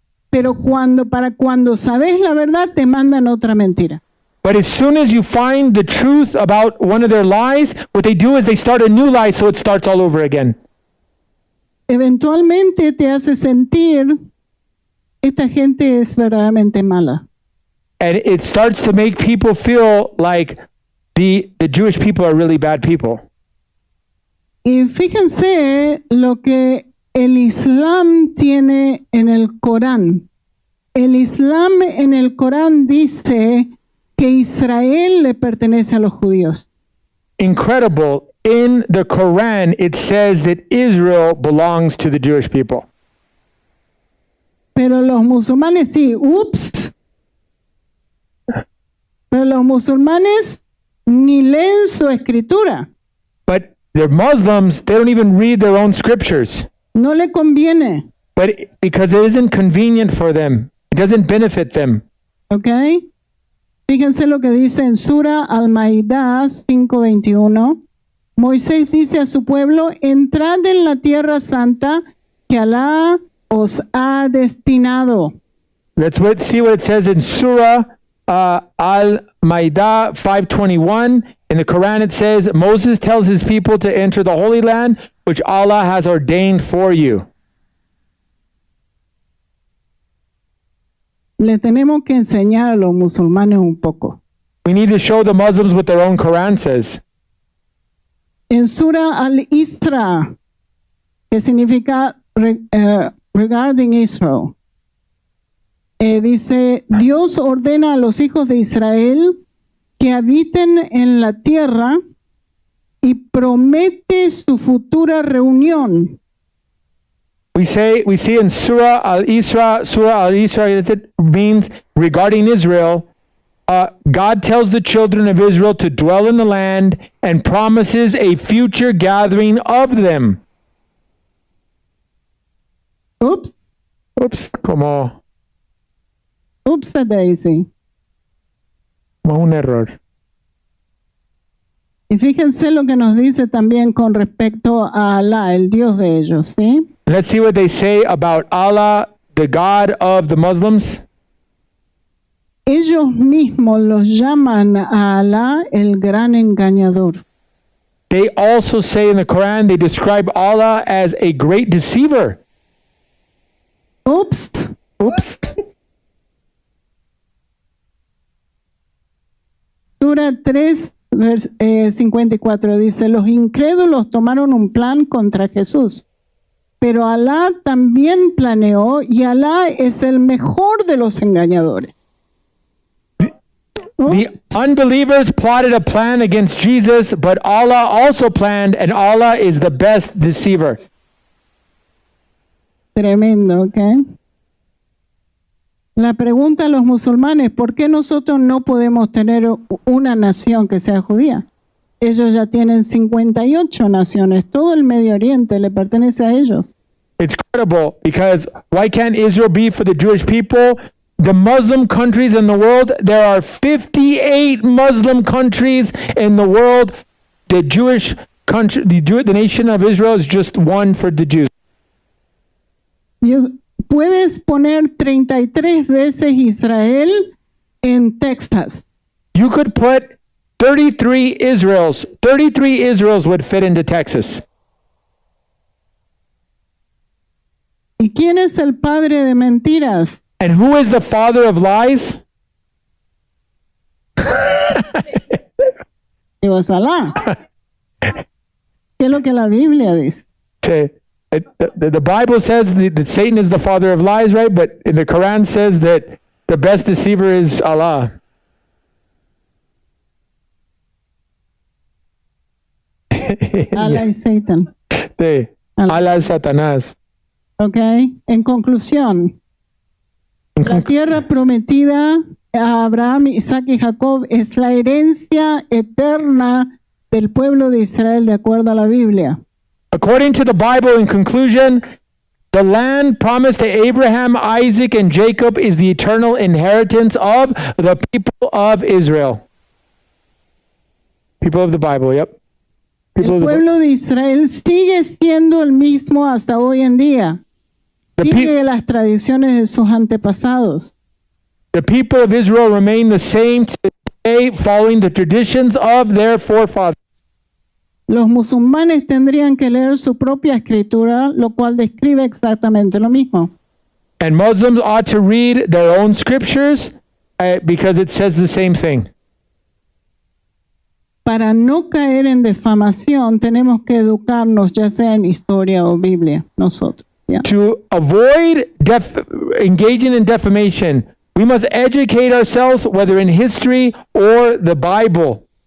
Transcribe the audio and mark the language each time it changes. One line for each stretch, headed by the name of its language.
Spanish: Pero para cuando sabes la verdad te mandan otra mentira.
English: But as soon as you find the truth about one of their lies, what they do is they start a new lie, so it starts all over again.
Spanish: Eventualmente te hace sentir, esta gente es verdaderamente mala.
English: And it starts to make people feel like the Jewish people are really bad people.
Spanish: Y fíjense lo que el Islam tiene en el Corán. El Islam en el Corán dice que Israel le pertenece a los judíos.
English: Incredible. In the Quran, it says that Israel belongs to the Jewish people.
Spanish: Pero los musulmanes sí, ups. Pero los musulmanes ni leen su escritura.
English: But they're Muslims, they don't even read their own scriptures.
Spanish: No le conviene.
English: But because it isn't convenient for them, it doesn't benefit them.
Spanish: ¿Ok? Fíjense lo que dice en Sura Al-Ma'idah 5:21. Moisés dice a su pueblo, entrad en la tierra santa que Alá os ha destinado.
English: Let's see what it says in Surah Al-Ma'idah 5:21. In the Quran it says, Moses tells his people to enter the Holy Land, which Allah has ordained for you.
Spanish: Le tenemos que enseñar a los musulmanes un poco.
English: We need to show the Muslims what their own Quran says.
Spanish: En Sura Al-Isra, que significa
English: regarding Israel,
Spanish: dice, Dios ordena a los hijos de Israel que habiten en la tierra y promete su futura reunión.
English: We see in Surah Al-Isra, it means regarding Israel, God tells the children of Israel to dwell in the land and promises a future gathering of them. Oops,
Spanish: Como
English: a daisy.
Spanish: un error. Y fíjense lo que nos dice también con respecto a Alá, el Dios de ellos, ¿sí?
English: Let's see what they say about Allah, the God of the Muslims.
Spanish: Ellos mismos los llaman a Alá el gran engañador.
English: They also say in the Quran, they describe Allah as a great deceiver. Oops.
Spanish: Sura 3, 54 dice, los incrédulos tomaron un plan contra Jesús, pero Alá también planeó y Alá es el mejor de los engañadores.
English: The unbelievers plotted a plan against Jesus, but Allah also planned, and Allah is the best deceiver.
Spanish: Tremendo, ¿ok? La pregunta a los musulmanes, ¿por qué nosotros no podemos tener una nación que sea judía? Ellos ya tienen 58 naciones, todo el Medio Oriente le pertenece a ellos.
English: It's credible because why can't Israel be for the Jewish people? The Muslim countries in the world, there are 58 Muslim countries in the world. The Jewish country, the nation of Israel is just one for the Jews.
Spanish: Puedes poner 33 veces Israel en Texas.
English: You could put 33 Israels. 33 Israels would fit into Texas.
Spanish: ¿Y quién es el padre de mentiras?
English: And who is the father of lies? It was Alá.
Spanish: ¿Qué es lo que la Biblia dice?
English: The Bible says that Satan is the father of lies, right? But in the Quran says that the best deceiver is Allah.
Spanish: Allah y Satan. Sí. Allah es Satanás. Ok. En conclusión, la tierra prometida a Abraham, Isaac y Jacob es la herencia eterna del pueblo de Israel de acuerdo a la Biblia.
English: According to the Bible, in conclusion, the land promised to Abraham, Isaac, and Jacob is the eternal inheritance of the people of Israel. People of the Bible, yep.
Spanish: El pueblo de Israel sigue siendo el mismo hasta hoy en día. Sigue las tradiciones de sus antepasados.
English: The people of Israel remain the same today, following the traditions of their forefathers.
Spanish: Los musulmanes tendrían que leer su propia escritura, lo cual describe exactamente lo mismo.
English: And Muslims ought to read their own scriptures because it says the same thing.
Spanish: Para no caer en defamación, tenemos que educarnos, ya sea en historia o Biblia, nosotros.
English: Yeah. To avoid engaging in defamation, we must educate ourselves, whether in history or the Bible.